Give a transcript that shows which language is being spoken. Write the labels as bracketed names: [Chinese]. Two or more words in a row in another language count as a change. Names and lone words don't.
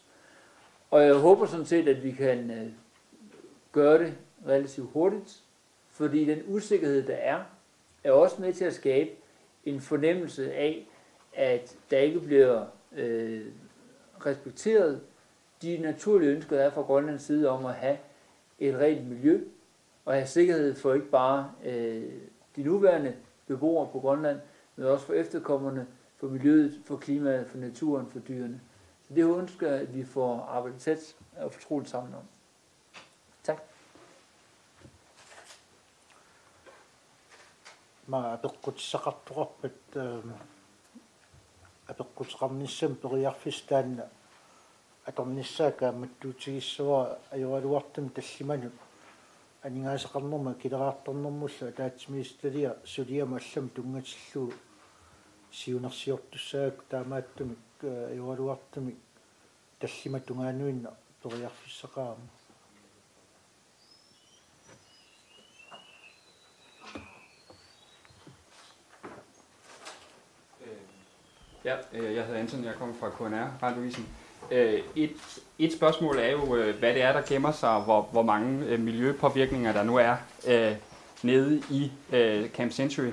[Danish] Og jeg håber sådan set, at vi kan gøre det relativt hurtigt, fordi den usikkerhed, der er også med til at skabe en fornemmelse af, at der ikke bliver respekteret de naturlige ønsker, der er fra Grønlands side om at have et rent miljø, og have sikkerhed for ikke bare de nuværende beboere på Grønland, men også for efterkommerne, for miljøet, for klimaet, for naturen, for dyrene. Så det ønsker jeg, at vi får arbejdet tæt og fortroligt sammen om. Tak. [Kalaallisut] Ma apeqqutissaqartuqarpat apeqqutaqarnissam periarfistaan atornissaaka mattuutigissuara ajualuartum tallimanu aningaasaqarnerma kileraartornermulla taatsimiistalia suliama allam tungatillu siunersiortussaak taamaattumik ajualuartumik tallimatungaanuinna periarfissaqaarma. [Danish] Ja, jeg hedder Anton, jeg kommer fra KNR, Radiovisen. Et spørgsmål er jo, hvad det er, der gemmer sig, og hvor mange miljøpåvirkninger der nu er nede i Camp Century.